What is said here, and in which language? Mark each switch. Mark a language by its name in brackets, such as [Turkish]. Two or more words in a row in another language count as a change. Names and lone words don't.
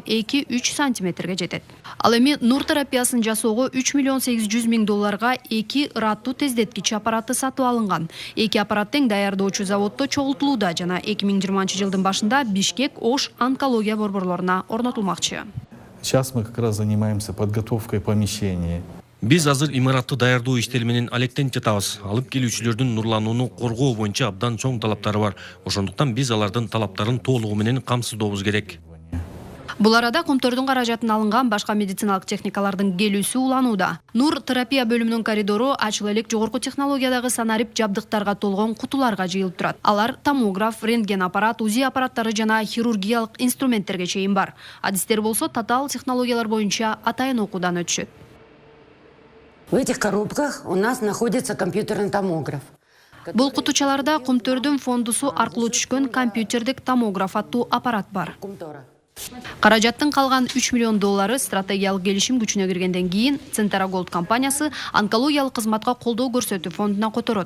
[Kyrgyz] 2-3 сантиметрге жетет. Ал эми нур терапиясын жасоого 3 миллион 800 миң долларга 2 ыраттуу тездеткич аппараты сатып алынган. 2 аппарат тең даярдоочу заводдо чогултулууда жана 2020 жылдын башында Бишкек, Ош онкология борборлоруна орнотулмакчы. [Russian] Сейчас мы как раз занимаемся подготовкой помещений. [Kyrgyz] Биз азыр имаратты даярдоо иштери менен алектенип жатабыз. Алып келүүчүлөрдүн нурланууну коргоо боюнча абдан чоң талаптары бар. Ошондуктан биз алардын талаптарын толугу менен камсыздообуз керек. Бул арада Кумтөрдүн каражатына алынган башка медициналык техникалардын келүүсү уланууда. Нур терапия бөлүмүнүн коридору ачык элек жогорку технологиядагы санарип жабдыктарга толгон кутуларга жыйылып турат. Алар томограф, рентген аппарат, УЗИ аппараттары жана хирургиялык инструменттерге чейин бар. Адистер болсо татаал технологиялар боюнча атайын окуудан өтүшөт. [Russian] В этих коробках у нас находится компьютерный томограф. [Kyrgyz] Бул кутучаларда Кумтөрдүн фондусу аркылуу түшкөн компьютердик томограф аттуу аппарат бар. Каражаттын калган 3 миллион доллары стратегиялык келишим күчүнө киргенден кийин Центера Голд компаниясы онкологиялык кызматка колдоо көрсөтүү фондуна которот.